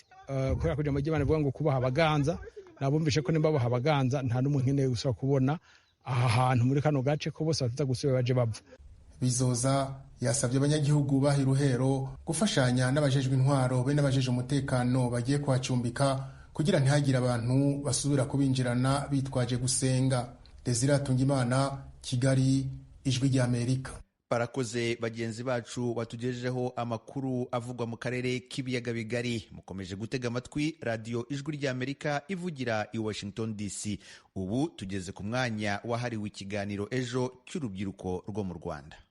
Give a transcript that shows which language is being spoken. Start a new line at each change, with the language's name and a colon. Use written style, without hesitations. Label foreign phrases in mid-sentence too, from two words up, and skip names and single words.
Rundi: Kubera kuja mu Imana ivuga ngo kubaha abaganza, nabumvishe ko nimba baha abaganza nta n'umuntu nkeneye gusaba kubona aha hantu muri kano gace ko bose bataza gusubira baje bava. Bizoza yasabye abanyagihugu baha Iruhero gufashanya n'abajejwe intwaro be n'abajejwe umutekano bagiye kuhacumbika kugira ntihagire abantu basubira kubinjirana bitwaje gusenga. Desire Tungimana, Kigali, Ijwi ry'Amerika.
Kinyarwanda: Barakoze bagenzi bacu batugejejeho amakuru avugwa mu karere k'ibiyaga bigari. Mukomeje gutega amatwi radio Ijwi ry'Amerika ivugira i Washington DC. Ubu tugeze ku mwanya wahariwe ikiganiro ejo cy'urubyiruko rwo mu Rwanda.